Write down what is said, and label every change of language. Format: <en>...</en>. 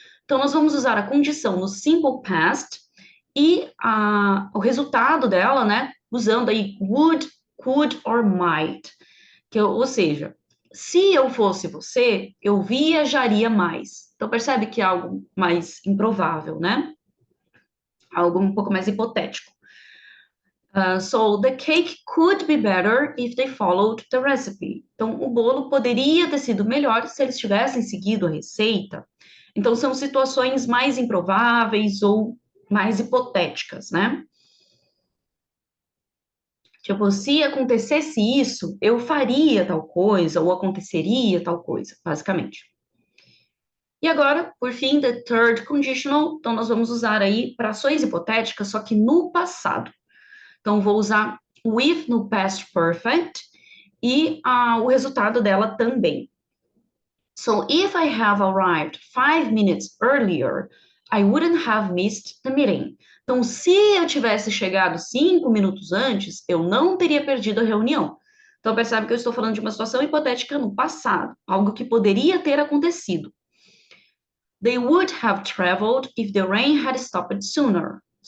<pt>Então nós vamos usar a condição no simple past e o resultado dela, né, usando aí would, could or might, ou seja, se eu fosse você, eu viajaria mais. Então percebe que é algo mais improvável, né? Algo um pouco mais hipotético.</pt> <en>So, the cake could be better if they followed the recipe.</en> <pt>Então, o bolo poderia ter sido melhor se eles tivessem seguido a receita. Então, são situações mais improváveis ou mais hipotéticas, né? Tipo, se acontecesse isso, eu faria tal coisa, ou aconteceria tal coisa, basicamente. E agora, por fim, the third conditional, então nós vamos usar aí para ações hipotéticas, só que no passado. Então, vou usar with no past perfect e o resultado dela também.</pt> <en>So, if I have arrived 5 minutes earlier, I wouldn't have missed the meeting.</en> <pt>Então, se eu tivesse chegado 5 minutos antes, eu não teria perdido a reunião. Então, percebe que eu estou falando de uma situação hipotética no passado, algo que poderia ter acontecido.</pt> <en>They would have traveled if the rain had stopped sooner.</en>